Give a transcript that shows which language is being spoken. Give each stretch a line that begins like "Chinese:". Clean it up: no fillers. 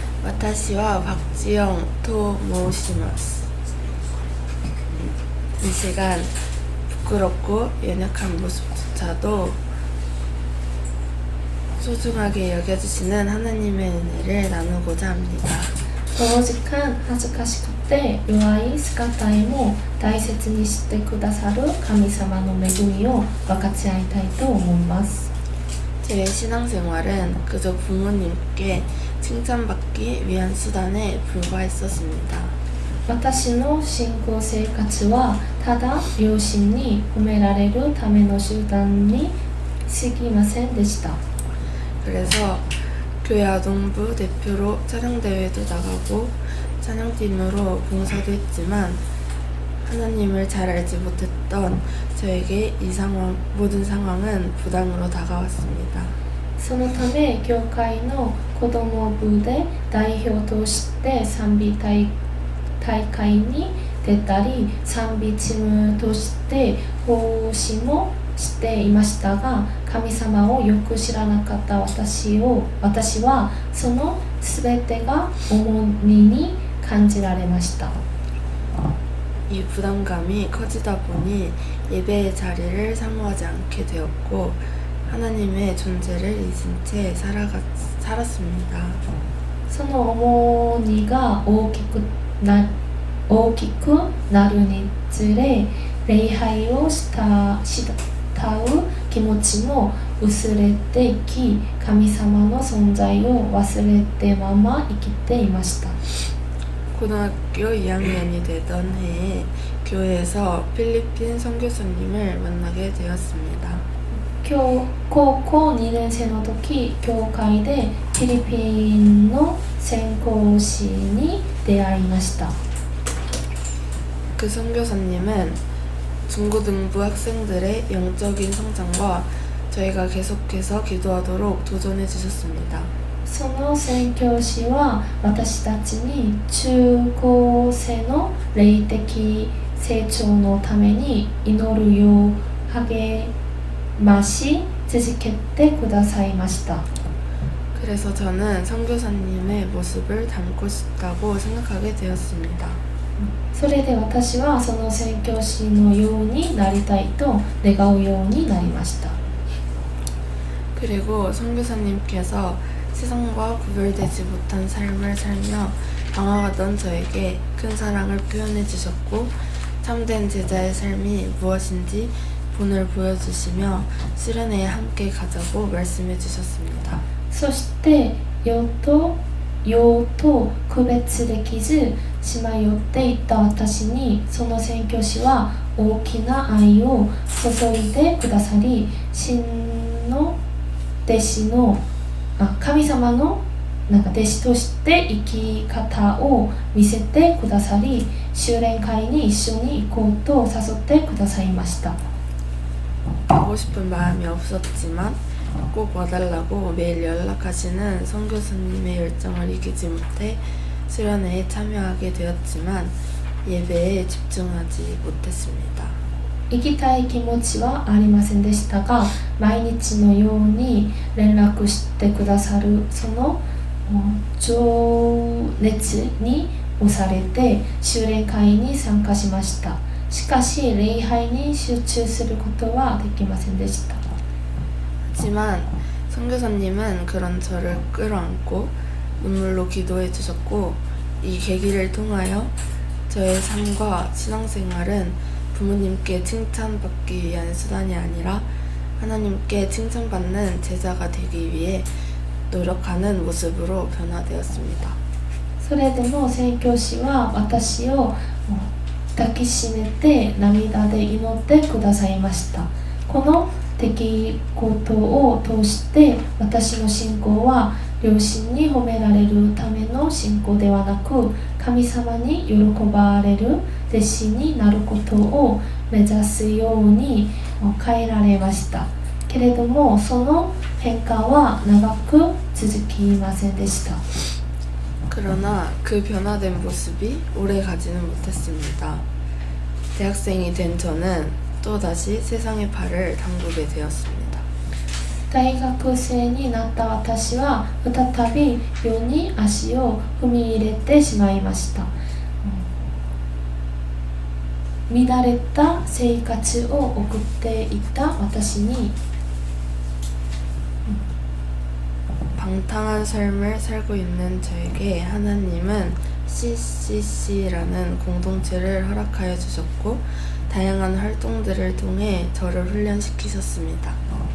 Japanese: 私は박지영と申します.
Korean: 이 시간 부끄럽고 연약한 모습조차도 소중하게 여겨주시는 하나님의 은혜를 나누고자 합니다.
Japanese: この時間恥ずかしくて弱い姿へも大切にしてくださる神様の恵みを分かち合いたいと思います。
Korean: 제 신앙생활은 그저 부모님께 칭찬받기 위한 수단에 불과했었습니다.
Japanese: 私の信仰生活はただ両親に褒められるための手段に過ぎませんでした。
Korean: 그래서 교회 아동부 대표로 찬양대회도 나가고 찬양팀으로 봉사도 했지만 하나님을 잘 알지 못했던 저에게 이 모든 상황은 부담으로 다가왔습니다.
Japanese: そのため教会の子ども部で代表として賛美大会に出たり賛美チームとして奉仕もしていましたが、神様をよく知らなかった私はその全てが重荷に感じられました。
Korean: 이 부담감이 커지다 보니 예배의 자리를 사모하지 않게 되었고 하나님의 존재를 잊은 채 살았습니다.
Japanese: その重荷が大きくなるにつれ礼拝を慕う気持ちも薄れていき、神様の存在を忘れてまま生きていました。
Korean: 고등학교 2학년이 되던 해에 교회에서 필리핀 선교사님을 만나게 되었습니다.
Japanese: 高校2年生の時、教会でフィリピンの宣教師に出会いました。
Korean: 그 선교사님은 중고등부 학생들의 영적인 성장과 저희가 계속해서 기도하도록 도전해 주셨습니다.
Japanese: その宣教師は私たちに中高生の霊的成長のために祈るよう励まし続けてくださいました。
Korean: 그래서 저는 선교사님의 모습을 닮고 싶다고 생각하게 되었습니다.
Japanese: それで私はその宣教師のようになりたいと願うようになりました。
Korean: 그리고 선교사님께서 세상과 구별되지 못한 삶을 살며 방황하던 저에게 큰 사랑을 표현해 주셨고 참된 제자의 삶이 무엇인지 본을 보여주시며 수련회에 함께 가자고 말씀해 주셨습니다.
Japanese: そして用と区別できずしまよっていった私にその宣教師は大きな愛を注いでくださり、真の弟子の神様の弟子として生き方を見せてくださり、修練会に一緒に行こうと誘ってくださいました。
Korean: 가고 싶은 마음이 없었지만 꼭 와달라고 매일 연락하시는 선교사님의 열정을 이기지 못해 수련회에 참여하게 되었지만 예배에 집중하지 못했습니다.
Japanese: 行きたい気持ちはありませんでしたが、毎日のように連絡してくださるその情熱に押されて修練会に参加しました。しかし礼拝に集中することはできませんでした。
Korean: 하지만 선교사님은 그런 저를 끌어안고 눈물로 기도해 주셨고 이 계기를 통하여 저의 삶과 신앙생활은 부모님께 칭찬받기 위한 수단이 아니라 하나님께 칭찬받는 제자가 되기 위해 노력하는 모습으로 변화되었습니다.
Japanese: それでも宣教師は私を抱きしめて涙で祈ってくださいました。この出来事を通して私の信仰は両親に褒められるための信仰ではなく、神様に喜ばれる弟子になることを目指すように変えられました。けれどもその変化は長く続きませんでした。
Korean: 그러나 그 변화된 모습이 오래 가지는 못했습니다. 대학생이 된 저는 또다시 세상의 발을 담그게 되었습니다.
Japanese: 大学生になった私は再び世に足を踏み入れてしまいました。乱れた生活を送っていた私に
Korean: 방탕한 삶을 살고 있는 저에게 하나님은 CCC라는 공동체를 허락하여 주셨고 다양한 활동들을 통해 저를 훈련시키셨습니다.